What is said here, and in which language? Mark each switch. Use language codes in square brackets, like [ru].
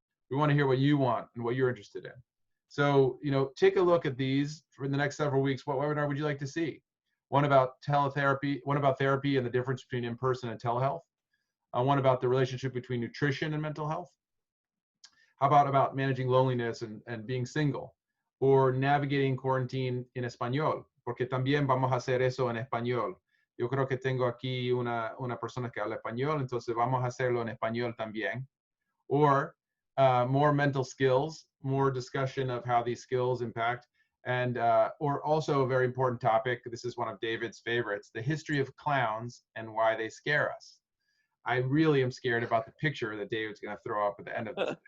[en] We want to hear what you want and what you're interested in. So, take a look at these for the next several weeks. What webinar would you like to see? One about teletherapy, one about therapy and the difference between in-person and telehealth. One about the relationship between nutrition and mental health. How about managing loneliness and being single? Or navigating quarantine [es] en español, porque también vamos a hacer eso en español. Yo creo que tengo aquí una persona que habla español, entonces vamos a hacerlo en español también. [en] Or more mental skills, more discussion of how these skills impact, and or also a very important topic, this is one of David's favorites, the history of clowns and why they scare us. I really am scared about the picture that David's going to throw up at the end of this thing.